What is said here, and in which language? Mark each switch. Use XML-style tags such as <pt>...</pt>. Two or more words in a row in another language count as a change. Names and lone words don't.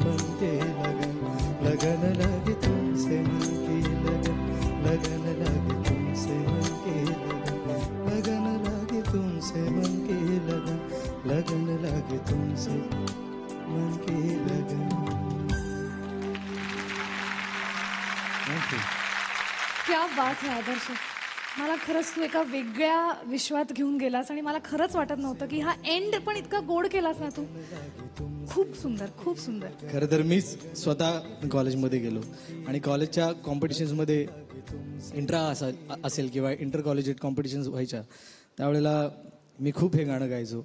<hi>के लगन लगन लगे तुमसे मन के लगन लगन लगे तुमसे मन के लगन लगन लगे तुमसे मन के लगन लगन लगे तुमसे मन के लगन.</hi> <en>thank you.</en> <mr>क्या बात आहे आदर्श. मला खरंच तू एका वेगळ्या विश्वात घेऊन गेलास आणि मला खरंच वाटत नव्हतं की हा एंड पण इतका गोड केलास ना तू. खूप सुंदर, खूप सुंदर. खरं तर मीच स्वतः कॉलेजमध्ये गेलो आणि कॉलेजच्या कॉम्पिटिशन्समध्ये असेल किंवा</mr> <en>inter college competitions</en> <mr>व्हायच्या त्यावेळेला मी खूप हे गाणं गायचो.</mr>